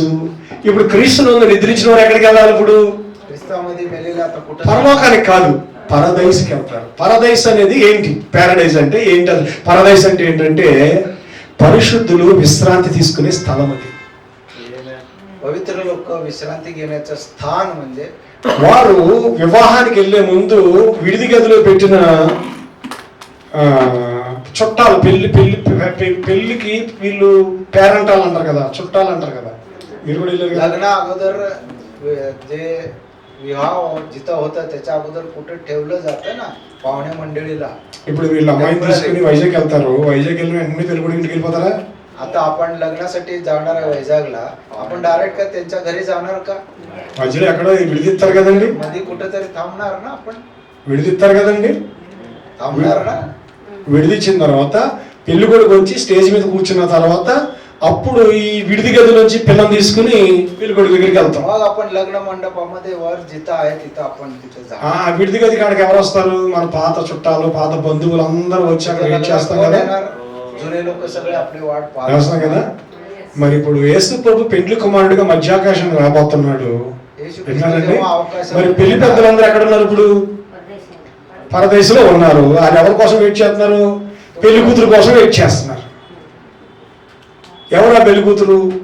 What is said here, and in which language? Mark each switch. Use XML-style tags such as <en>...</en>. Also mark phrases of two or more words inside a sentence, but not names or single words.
<te>ఇప్పుడు క్రీస్తునందు నిద్రించిన వారు ఎక్కడికి వెళ్ళాలి? ఇప్పుడు పరలోకానికి కాదు, పరదైస్కి వెళ్తారు. పరదైస్ అనేది ఏంటి? ప్యారడైజ్ అంటే ఏంటి? పరదైస్ అంటే ఏంటంటే పరిశుద్ధులు విశ్రాంతి తీసుకునే స్థలం. అది</te> <mr>पवित्र लोक विश्रांती घेण्याचं स्थान म्हणजे</mr> <te>వారు వివాహానికి వెళ్లే ముందు విడిది గదిలో పెట్టిన చుట్టాలు, పెళ్లికి వీళ్ళు పేరెంటాలు అంటారు కదా, చుట్టాలు అంటారు కదా. మీరు కూడా వెళ్ళారు.</te> <mr>लग्न अगोदर जे विवाह जिथं होतं त्याच्या अगोदर कुठे ठेवलं जातं ना पाहुणे मंडळीला.</mr> <te>ఇప్పుడు వీళ్ళు అమ్మాయిని తీసుకుని వైజాగ్ వెళ్తారు. వైజాగ్ వెళ్ళిన వెంటనే పెళ్ళికొడుకు ఇంటికి వెళ్ళిపోతారా?</te> <mr>आता आपण लग्नासाठी जाणार आहे వైజాగ్ला, आपण डायरेक्ट का त्यांच्या घरी जाणार का?</mr> <te>మధ్యలో ఎక్కడో విడిదిస్తారు కదండి.</te> <mr>मध्ये कुठेतरी थांबणार ना आपण?</mr> <te>విడిదిస్తారు కదండి.</te> <mr>थांबणार ना.</mr> <te>విడిదిచ్చిన తర్వాత పెళ్ళికొడుకు వచ్చి స్టేజ్ మీద కూర్చున్న తర్వాత అప్పుడు ఈ విడిది గది నుంచి పిల్లని తీసుకుని పెళ్ళికొడుకు దగ్గరికి వెళ్తాం.</te> <mr>मग आपण लग्न मंडपामध्ये वर जिथं आहे तिथं आपण तिथे जा.</mr> <te>విడిది గది కాడికి ఎవరు వస్తారు? మన పాత చుట్టాలు, పాత బంధువులు అందరూ వచ్చి అక్కడ వెయిట్ చేస్తాం కదా.</te> <mr>जुने लोक सगळे आपली वाट</mr> <te>చేస్తాం కదా. మరి ఇప్పుడు యేసు ప్రభు పెండ్లి కుమారుడిగా మధ్యాకాశం రాబోతున్నాడు. మరి పెళ్లి పెద్దలందరూ ఎక్కడ ఉన్నారు? ఇప్పుడు పరదేశంలో ఉన్నారు. వాళ్ళు ఎవరి కోసం వెయిట్ చేస్తున్నారు? పెళ్లి కూతురు కోసం వెయిట్ చేస్తున్నారు. ఎవరా పెళ్లి కూతురు?</te>